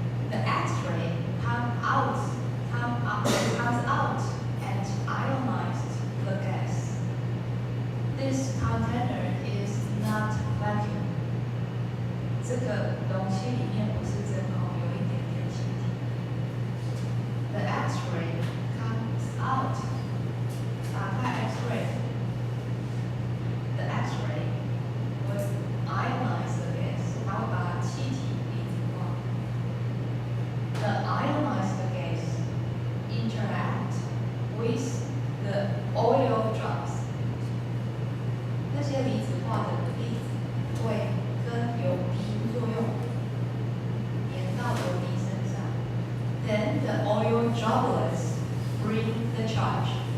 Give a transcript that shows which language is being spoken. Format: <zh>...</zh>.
<en>The X-ray comes out and ionizes the gas. This container is not vacuum.</en> <zh>这个容器里面不是真空，有一点点气体。</zh> <en>The X-ray comes out.</en> <zh>打开</zh> <en>X-ray. The X-ray will ionize the gas.</en> <zh>它会把气体离子化。</zh> <en>The ionized gas interact with the oil drops.</en> <zh>那些离子化的粒子会跟油滴作用，粘到油滴身上。</zh> <en>Then the oil droplets bring the charge.</en>